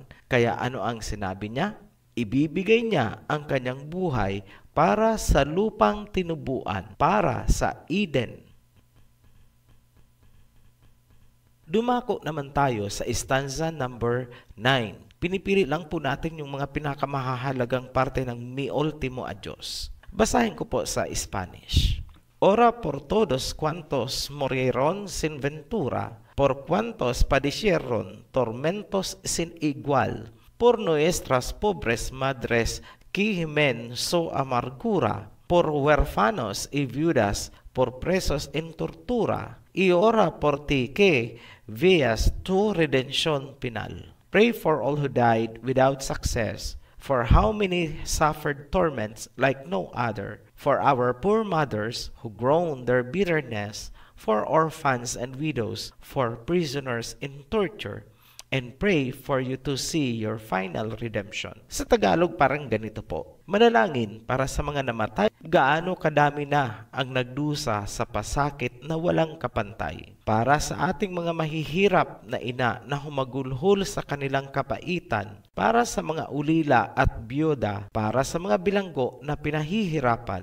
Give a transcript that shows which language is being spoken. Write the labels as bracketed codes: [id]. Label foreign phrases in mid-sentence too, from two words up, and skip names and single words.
[tl] Kaya ano ang sinabi niya? Ibibigay niya ang kanyang buhay para sa lupang tinubuan, para sa Eden. Dumako naman tayo sa stanza number 9. Pinipili lang po natin yung mga pinakamahalagang parte ng Mi Ultimo a Diyos. Basahin ko po sa Spanish. [es] Ora por todos cuantos morieron sin ventura, por cuantos padecieron tormentos sin igual, por nuestras pobres madres que gimen su amargura, por huérfanos y viudas, por presos en tortura, y ora por ti que veas tu redención final. [en] Pray for all who died without success, for how many suffered torments like no other, for our poor mothers who groaned their bitterness, for orphans and widows, for prisoners in torture, and pray for you to see your final redemption. [tl] Sa Tagalog parang ganito po. Manalangin para sa mga namatay. Gaano kadami na ang nagdusa sa pasakit na walang kapantay. Para sa ating mga mahihirap na ina na humagulhol sa kanilang kapaitan. Para sa mga ulila at byuda. Para sa mga bilanggo na pinahihirapan.